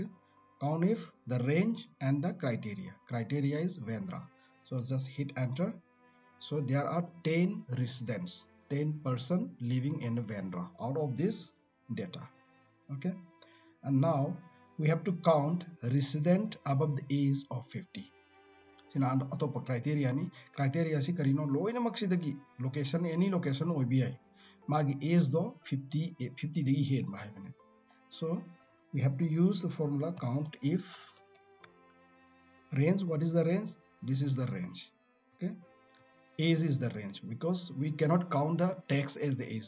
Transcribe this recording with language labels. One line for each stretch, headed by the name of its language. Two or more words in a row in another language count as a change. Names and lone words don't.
English: Count if the range and the criteria. Criteria is Vendra. So just hit enter. So there are 10 residents, 10 person living in Vendra out of this data. Okay. And now we have to count resident above the age of 50.
Manipuri: Sina atopa criteria ni criteria si karino loina maksidagi
English: location any location
Manipuri: OBI magi age do 50 dagi head bahayane.
English: So we have to use the formula count if range. What is the range? This is the range. Okay, age is the range because we cannot count the text as the age.